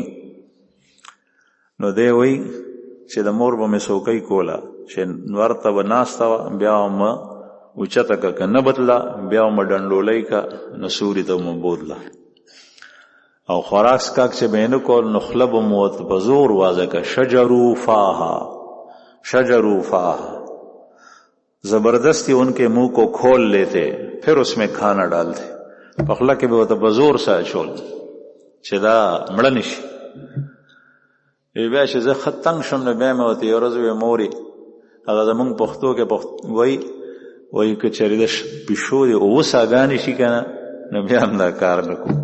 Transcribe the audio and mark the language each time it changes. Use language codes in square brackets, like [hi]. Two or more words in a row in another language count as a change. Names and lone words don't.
[ps] نو دی وی چې د مور به مې څوکۍ کوله چې نور ته به ناسته وه، بیا مه اوچته که که نه بتله، بیا مه ډنډولۍ که نو سوري ته مه بوتله، او خوراک سکاک چې به یې نه کول نو خوله به مو ورته په زور وازه که [ar] شجرو فاها شجرو فاها، [ur] زبردستی ان کے منہ کو کھول لیتے پھر اس میں کھانا ڈالتے. [ps] په خوله کې به ورته په زور سره اچول چې دا مړه نشي. بیا چې زه ښه تنګ شم نو بیا مې ورته یو ورځ ویې مورې هغه زمونږ پښتو کې وایي که چېرې د پیشو دې اوه ساګانې شي که نه نو بیا هم دا کار نه کوو.